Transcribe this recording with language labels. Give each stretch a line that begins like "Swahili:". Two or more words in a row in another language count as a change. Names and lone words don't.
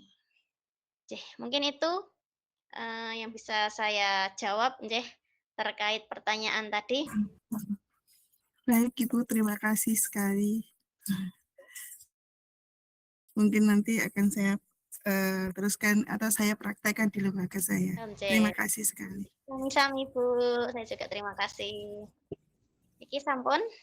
Indonesian: Mungkin itu yang bisa saya jawab terkait pertanyaan tadi. Baik, Ibu, terima kasih sekali. mungkin nanti akan saya teruskan atau saya praktekkan di lembaga saya. Terima kasih sekali.
Javanese: Sami-sami Bu,
Indonesian: saya juga terima kasih.
Javanese: Iki sampun.